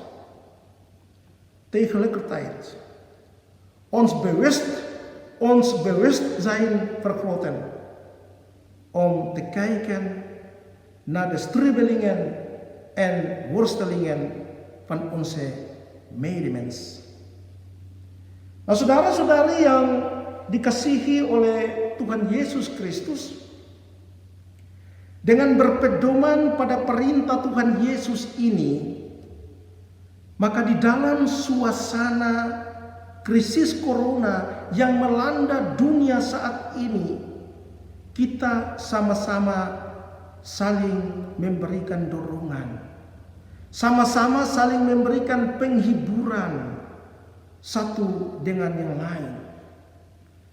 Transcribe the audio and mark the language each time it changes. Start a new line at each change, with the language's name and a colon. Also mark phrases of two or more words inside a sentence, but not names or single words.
Dutch: Tegelijkertijd ons bewustzijn vergroten om te kijken naar de strubbelingen en worstelingen van onze medemens.
Indonesian: Nah, saudara-saudari yang dikasihi oleh Tuhan Yesus Kristus, dengan berpedoman pada perintah Tuhan Yesus ini, maka di dalam suasana krisis corona yang melanda dunia saat ini, kita sama-sama saling memberikan dorongan, sama-sama saling memberikan penghiburan satu dengan yang lain.